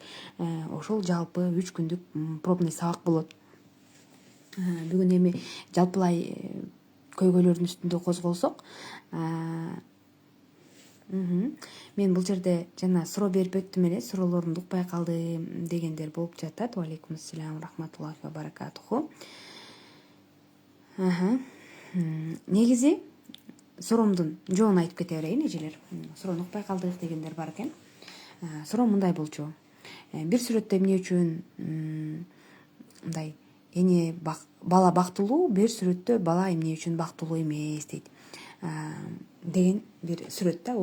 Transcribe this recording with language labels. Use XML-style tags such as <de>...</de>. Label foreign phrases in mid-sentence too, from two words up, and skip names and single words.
<ky>Ошол жалпы 3 күндүк пробный сабак болот. Бүгүн эми жалпылай көйгөйлөрдүн үстүндө козголсок, мен бул жерде жана суроо берип өттүм эле, суроолорумду укпай калдым дегендер болуп жатат.</ky> <ar>وعليكم السلام ورحمة الله وبركاته.</ar> <ky>Негизи суроомдун жообун айтып кете берейин эжелер. Суроону укпай калдык дегендер бар экен. Суроо мындай болчу. Бир сүрөттө эмне үчүн мындай бала бактылуу, бир сүрөттө бала эмне үчүн бактылуу эмес дейт деген бир сүрөт да.</ky>